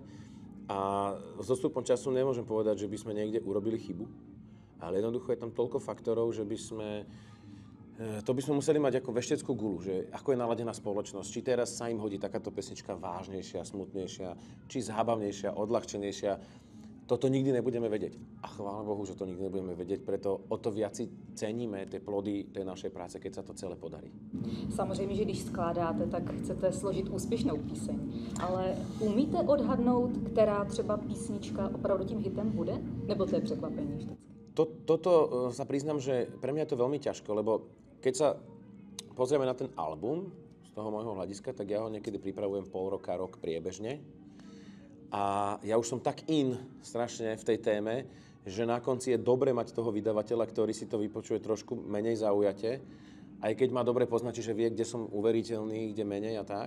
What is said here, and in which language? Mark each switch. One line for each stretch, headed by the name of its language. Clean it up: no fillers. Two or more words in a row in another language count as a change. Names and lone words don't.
Slovak: A s dostupom času nemôžem povedať, že by sme niekde urobili chybu, ale jednoducho je tam toľko faktorov, že by sme museli mať ako vešteckú gulu, že ako je naladená spoločnosť, či teraz sa im hodí takáto pesnička vážnejšia, smutnejšia, či zhábavnejšia, odľahčenejšia. Toto nikdy nebudeme vedieť. A chvála Bohu, že to nikdy nebudeme vedieť, preto o to viac si ceníme tie plody tej našej práce, keď sa to celé podarí.
Czech: Samozřejmě, že když skládáte, tak chcete složit úspěšnou píseň, ale umíte odhadnout, která třeba písnička opravdu tím hitem bude? Nebo to je překvapení vždycky?
Slovak: Toto sa priznám, že pre mňa je to veľmi ťažko, lebo keď sa pozrieme na ten album z toho môjho hľadiska, tak ja ho niekedy pripravujem pol roka, rok priebežne. A ja už som tak strašne v tej téme, že na konci je dobre mať toho vydavateľa, ktorý si to vypočuje trošku menej zaujate, aj keď ma dobre poznačí, že vie, kde som uveriteľný, kde menej a tak.